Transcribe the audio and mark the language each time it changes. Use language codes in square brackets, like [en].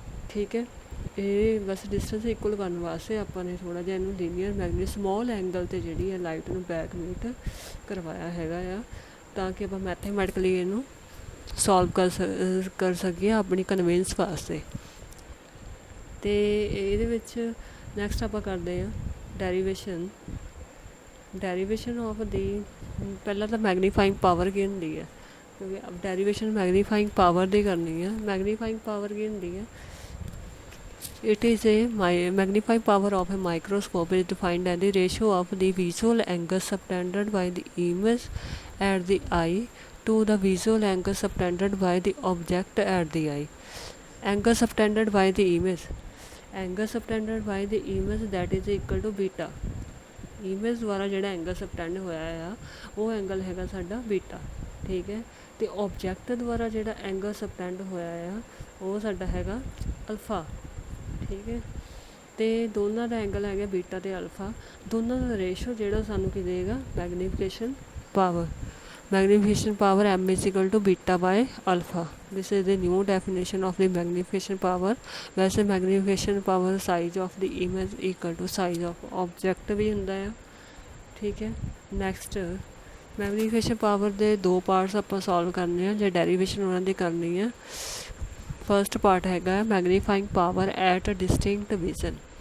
[pa] ਠੀਕ ਹੈ, ਇਹ ਬਸ ਡਿਸਟੈਂਸ ਇਕੁਅਲ ਕਰਨ ਵਾਸਤੇ ਆਪਾਂ ਨੇ ਥੋੜ੍ਹਾ ਜਿਹਾ ਇਹਨੂੰ ਲੀਨੀਅਰ ਮੈਗਨੀਫਿਕੇਸ਼ਨ ਸਮੋਲ ਐਂਗਲ 'ਤੇ ਜਿਹੜੀ ਹੈ ਲਾਈਟ ਨੂੰ ਬੈਕ ਮੀਟ ਕਰਵਾਇਆ ਹੈਗਾ ਆ, ਤਾਂ ਕਿ ਆਪਾਂ ਮੈਥੇਮੈਟਿਕਲੀ ਇਹਨੂੰ ਸੋਲਵ ਕਰ ਸਕੀਏ ਆਪਣੀ ਕਨਵੀਨਸ ਵਾਸਤੇ। ਅਤੇ ਇਹਦੇ ਵਿੱਚ ਨੈਕਸਟ ਆਪਾਂ ਕਰਦੇ ਹਾਂ [en] Derivation of the. [pa] ਪਹਿਲਾਂ ਤਾਂ ਮੈਗਨੀਫਾਈਂਗ ਪਾਵਰ ਕੀ ਹੁੰਦੀ ਹੈ, ਕਿਉਂਕਿ ਡੈਰੀਵੇਸ਼ਨ ਮੈਗਨੀਫਾਈਂਗ ਪਾਵਰ ਦੀ ਕਰਨੀ ਹੈ। ਮੈਗਨੀਫਾਈਂਗ ਪਾਵਰ ਕੀ ਹੁੰਦੀ ਹੈ? [en] It is magnifying power of a microscope is defined as the ratio of the visual angle subtended by the image at the eye to the visual angle subtended by the object at the eye. Angle subtended by the image. Angle subtended by the image that is equal to beta. [pa] Image ਦੁਆਰਾ ਜਿਹੜਾ angle ਸਬਟੈਂਡ ਹੋਇਆ ਆ ਉਹ angle ਹੈਗਾ ਸਾਡਾ ਬੀਟਾ। ਠੀਕ ਹੈ, ਅਤੇ ਓਬਜੈਕਟ ਦੁਆਰਾ ਜਿਹੜਾ ਐਂਗਲ ਸਬਟੈਂਡ ਹੋਇਆ ਆ ਉਹ ਸਾਡਾ ਹੈਗਾ ਅਲਫਾ। ਠੀਕ ਹੈ, ਅਤੇ ਦੋਨਾਂ ਦਾ ਐਂਗਲ ਹੈਗਾ ਬੀਟਾ ਅਤੇ ਅਲਫਾ। ਦੋਨਾਂ ਦਾ ਰੇਸ਼ੋ ਜਿਹੜਾ ਸਾਨੂੰ ਕੀ ਦੇਗਾ? Magnification power. [en] Magnification power M is equal to beta by alpha. This is the new definition of the magnification power. [pa] ਵੈਸੇ magnification power [en] size of the image equal to size of object [pa] ਵੀ ਹੁੰਦਾ ਆ। ਠੀਕ ਹੈ, next magnification power ਦੇ 2 parts ਆਪਾਂ solve ਕਰਨੇ ਆ ਜੇ ਡੈਰੀਵੇਸ਼ਨ ਉਹਨਾਂ ਦੀ ਕਰਨੀ ਆ। ਫਸਟ ਪਾਰਟ ਹੈਗਾ ਮੈਗਨੀਫਾਈਂਗ ਪਾਵਰ ਐਟ ਡਿਸਟਿੰਕਟ ਵਿਜ਼ਨ।